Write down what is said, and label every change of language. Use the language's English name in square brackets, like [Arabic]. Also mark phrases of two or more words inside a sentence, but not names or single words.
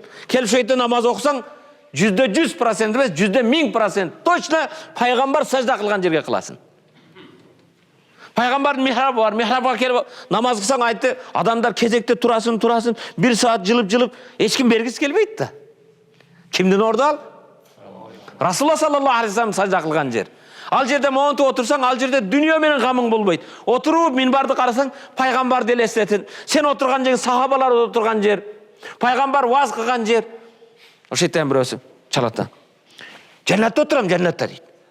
[Kyrgyz] Келип шойте намаз окусаң, 100% эмес, 1000% точно пайгамбар сажда кылган жерге кыласың. Пайгамбардын михрабы бар, михрабга келип намаз кылсаң, айтты, адамдар кезекте турасын, 1 саат жылып, эч ким бергиси келбейт да. Кимдин орду ал? Расулла [Arabic] صلى الله عليه وسلم [Kyrgyz] сажда кылган жер. Ал жерде монтип отурсаң, ал жерде дүйнө менен гамың болбойт. Отуруп минбарды карасаң, пайгамбарды элестетин. Сен отурган жер сахабалар отурган жер. Пайгамбар ваз кылган жер. Ошо жерден бирөөсү чалат. Жаннатта отурам, жаннатта дейт.